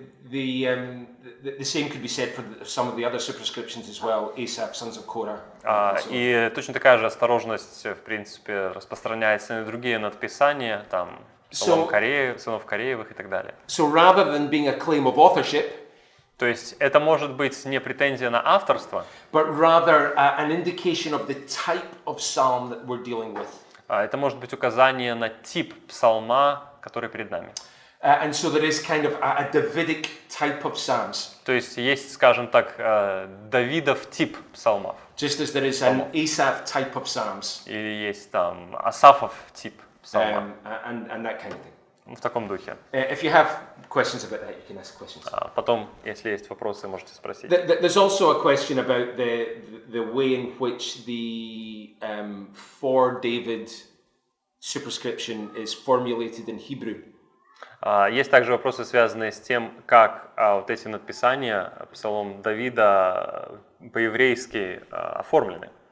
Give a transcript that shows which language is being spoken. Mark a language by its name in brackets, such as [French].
[English] The same could be said for some of the other superscriptions as well. Asaph, sons of Korah. [Russian] И точно такая же осторожность, в принципе, распространяется на другие надписания, там, сынов Кореевых и так далее. [English] So rather than being a claim of authorship, [Russian] то есть это может быть не претензия на авторство, [English] but rather an indication of the type of psalm that we're dealing with. [Russian] Это может быть указание на тип псалма, который перед нами. [English] And so there is kind of a Davidic type of psalms. [Russian] То есть есть, скажем так, Давидов тип псалмов. [English] Just as there is an Asaph type of psalms. [Russian] Или есть там Асафов тип псалма. [English] And that kind of thing. [Russian] В таком духе. [English] If you have questions about that, you can ask questions. [Russian] Потом, если есть вопросы, можете спросить. [English] There's also a question about the way in which the for David superscription is formulated in Hebrew. [Russian] Есть также вопросы, связанные с тем, как вот эти надписания Псалом Давида по-еврейски оформлены.